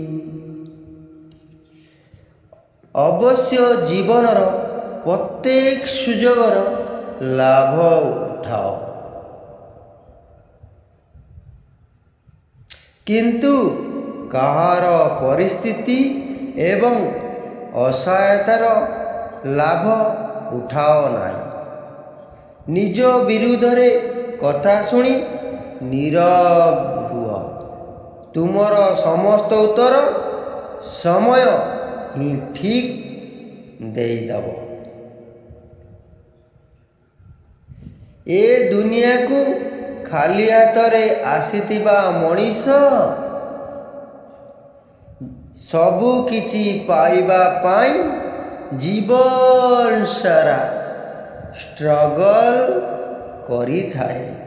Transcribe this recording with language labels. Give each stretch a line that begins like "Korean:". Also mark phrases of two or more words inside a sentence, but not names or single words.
Odia: ଅବଶ୍ୟ ଜୀବନର ପ୍ରତ୍ୟେକ ସୁଯୋଗର ଲାଭ ଉଠାଅ, କିନ୍ତୁ କାହାର ପରିସ୍ଥିତି ଏବଂ ଅସହାୟତାର ଲାଭ ଉଠାଅ ନାହିଁ। �ନିଜ ବିରୁଦ୍ଧେ କଥା ଶୁଣି ନୀରବ ହୁଅ। ତୁମର ସମସ୍ତ ଉତ୍ତର ସମୟ ହିଁ ଠିକ୍ ଦେଇଦେବ। ଏ ଦୁନିଆକୁ ଖାଲି ହାତରେ ଆସିଥିବା ମଣିଷ ସବୁ କିଛି ପାଇବା ପାଇଁ ଜୀବନ ସାରା ଷ୍ଟ୍ରଗଲ୍ କରିଥାଏ,